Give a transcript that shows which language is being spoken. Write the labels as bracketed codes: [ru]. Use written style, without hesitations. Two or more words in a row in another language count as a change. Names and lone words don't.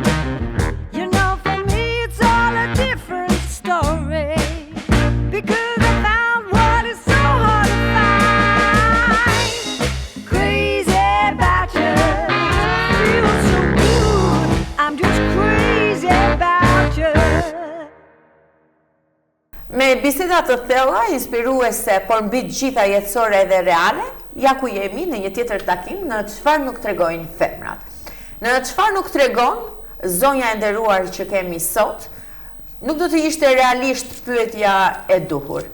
[en] You know, for me it's all a different story. Because I found what is so hard to find. Crazy about you, feels so good. I'm just crazy about you. [sq] Me biseda të thella, inspiruese, por mbi të gjitha jetësore dhe reale, ja ku jemi në një tjetër takim në çfarë nuk tregojnë femrat. Në çfarë nuk tregon zonja e nderuar që kemi sot, nuk do të ishte realisht pyetja e duhur.